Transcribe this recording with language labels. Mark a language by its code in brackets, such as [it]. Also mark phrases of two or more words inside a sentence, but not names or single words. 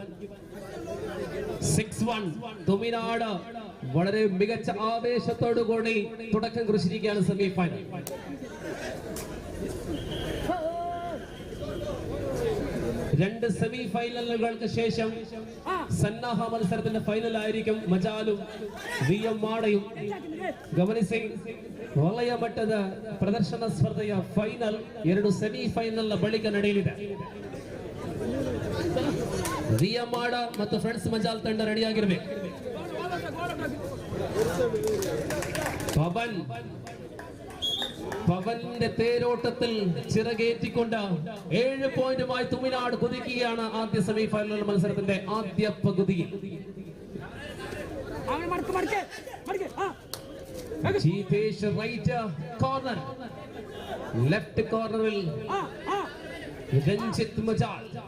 [ml] 6-1 തുമിനാട് വളരെ മികച്ച ആവേശത്തോടു കൂടി തുടക്കം കുറിച്ചിരിക്കുകയാണ് സെമി ഫൈനൽ. രണ്ട് സെമി ഫൈനലുകൾക്ക് ശേഷം സന്നാഹ മത്സരത്തിന്റെ ഫൈനൽ ആയിരിക്കും. മജാലും VM മാടയും ಗಮನಿಸಿ. [kn] ವಲಯ ಮಟ್ಟದ ಪ್ರದರ್ಶನ ಸ್ಪರ್ಧೆಯ ಫೈನಲ್ 2 ಸೆಮಿ ಫೈನಲ್ ಬಳಿಕ ನಡೆಯಲಿದೆ. VM ಮಾಡ ಮತ್ತು ಫ್ರೆಂಡ್ಸ್ ಮಜಾಲ್ ತಂಡ ರೆಡಿಯಾಗಿರಬೇಕು. [ml] പവന്റെ തേരോട്ടത്തിൽ ചിറകേറ്റിക്കൊണ്ട് 7 പോയിന്റുമായി തുമിനാട് കുതിക്കുകയാണ് ആദ്യ സെമി ഫൈനൽ മത്സരത്തിന്റെ ആദ്യ പകുതിയിൽ. ജിതേഷ് റൈറ്റ് കോർണർ, ലെഫ്റ്റ് കോർണറിൽ രഞ്ജിത്ത് മജാൽ.